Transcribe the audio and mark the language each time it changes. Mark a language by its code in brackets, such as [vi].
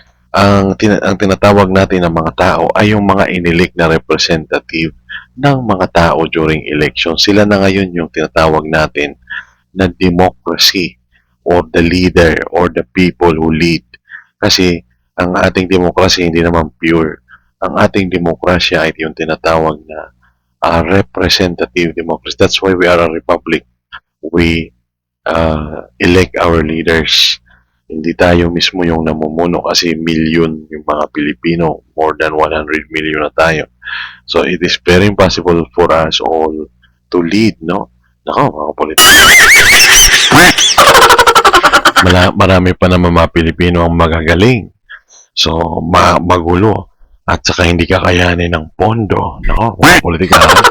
[tl] Ang tinatawag natin ng mga tao ay yung mga inilik na representative ng mga tao [en] during election. [tl] Sila na ngayon yung tinatawag natin na [en] democracy or the leader or the people who lead. [tl] Kasi ang ating demokrasya hindi naman pure. Ang ating demokrasya ay yung tinatawag na representative democracy. [en] That's why we are a republic. We elect our leaders. [tl] Hindi tayo mismo yung namumuno kasi million yung mga Pilipino. [en] More than 100 million [tl] na tayo. [en] So it is very impossible for us all to lead, [tl] no? Nako, mga politiko. Marami pa naman mga Pilipino ang magagaling. So, magulo. At saka hindi kakayanin ng pondo. Nako, mga politika.